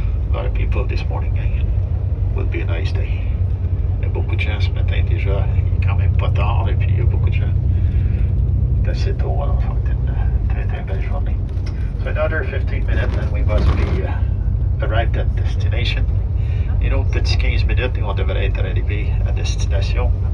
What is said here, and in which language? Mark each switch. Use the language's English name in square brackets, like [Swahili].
[English] A lot of people this morning, will be a nice day. [French] Il y a beaucoup de gens ce matin déjà, il est quand même pas tard et puis il y a beaucoup de gens. C'est assez tôt, alors ça va être une très très belle journée. [English] So another 15 minutes and we must be arrived at destination. [French] Une autre petite 15 minutes et on devrait être arrivé à destination.